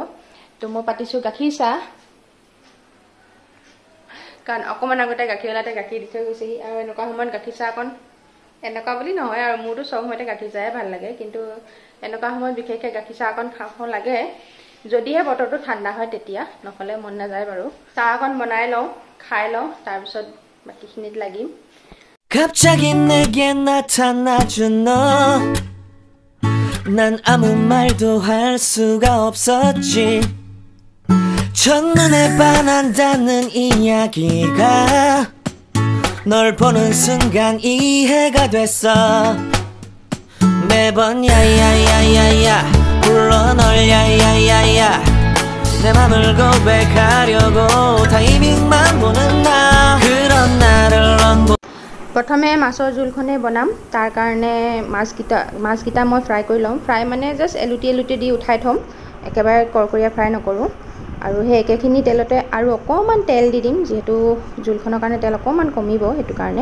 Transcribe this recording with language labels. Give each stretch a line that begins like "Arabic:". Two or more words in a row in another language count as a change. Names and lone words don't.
Assamese: তো মই পাতিছোঁ গাখীৰ চাহ, কাৰণ অকণমান আগতে গাখীৰৱালাতে গাখীৰ দি থৈ গৈছেহি। আৰু এনেকুৱা সময়ত গাখীৰ চাহ অকণ, এনেকুৱা বুলি নহয় আৰু মোৰতো চব সময়তে গাখীৰ চাহে ভাল লাগে, কিন্তু এনেকুৱা সময়ত বিশেষকৈ গাখীৰ চাহ অকণ খাওঁ লাগে, যদিহে বতৰটো ঠাণ্ডা হয় তেতিয়া, নহ'লে মন নাযায় বাৰু। চাহ অকণ বনাই লওঁ, খাই লওঁ, তাৰপিছত বাকীখিনিত লাগিম।
Korean: 갑자기 내게 나타나준 너, 난 아무 말도 할 수가 없었지. 첫눈에 반한다는 이야기가 널 보는 순간 이해가 됐어. 매번 야야야야야 불러 널 야야야야, 내 맘을 고백하려고 타이밍만 보는 나, 그런 나를 넌
Assamese: প্ৰথমে মাছৰ জোলখনেই বনাম। তাৰ কাৰণে মাছকেইটা মই ফ্ৰাই কৰি ল'ম। ফ্ৰাই মানে জাষ্ট এলুটি দি উঠাই থ'ম, একেবাৰে কৰকৰীয়া ফ্ৰাই নকৰোঁ। আৰু সেই একেখিনি তেলতে আৰু অকণমান তেল দি দিম, যিহেতু জোলখনৰ কাৰণে তেল অকণমান কমিব, সেইটো কাৰণে।